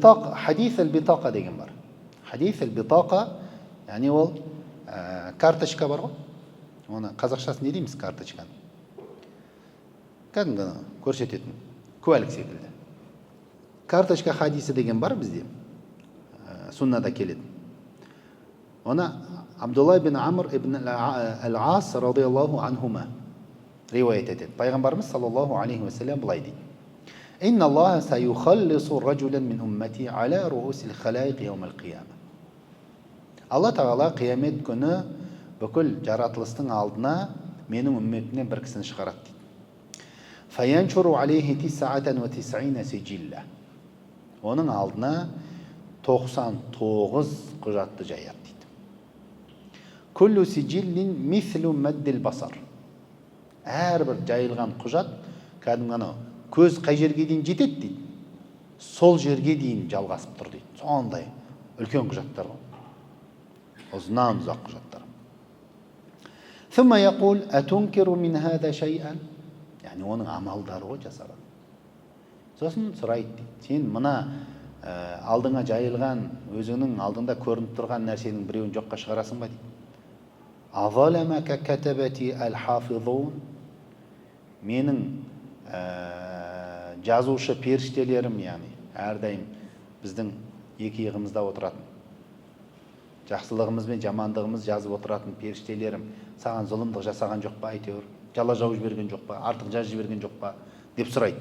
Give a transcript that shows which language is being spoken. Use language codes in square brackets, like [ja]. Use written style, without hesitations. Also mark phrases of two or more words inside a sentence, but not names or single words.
[ar] حديث البطاقة [kk] деген бар. [ar] حديث البطاقة, [kk] яғни ол карточка бар ғой. Оны қазақшасын не дейміз карточканы? Кәдімгі көрсететін куәлік секілді. Карточка хадисі деген бар бізде. Суннада келеді. Оны Абдулла бин Амр ибн ал-Ас [ar] رضي الله عنهما [kk] риуаят етеді. Пайғамбарымыз [ar] صلى الله عليه وسلم [kk] былай дейді: [ar] "إن الله سيخلص رجلا من أمتي على رؤوس الخلائق يوم القيامة." [kk] Алла тағала қиямет күні бүкіл жаратылыстың алдына менің үмметімнен бір кісіні шығарады дейді. [ar] فينشر عليه تسعة وتسعين سجلا. [kk] Оның алдына 99 құжатты жаяды дейді. [ar] كل سجل مثل مد البصر. [kk] Әрбір жайылған құжат кәдімгі анау көз қай жерге дейін жетеді дейді, сол жерге дейін жалғасып тұр дейді. Сондай үлкен құжаттар ғой. Ұзынан ұзақ құжаттар. [ar] ثم يقول أتنكر من هذا شيئا. [kk] Яғни оның амалдары ғой жасаған. Сосын сұрайды дейді: "Сен мына алдыңа жайылған, өзіңнің алдыңда көрініп тұрған нәрсенің біреуін жоққа шығарасың ба?" дейді. [ar] "أظلمك كتبتي الحافظون." [kk] Менің жазушы періштелерім, яғни әрдайым біздің екі иығымызда отыратын, жақсылығымыз бен жамандығымыз жазып отыратын періштелерім саған зұлымдық жасаған жоқ па, әйтеуір жала жауып жіберген жоқ па, артық жазып жіберген жоқ па деп сұрайды.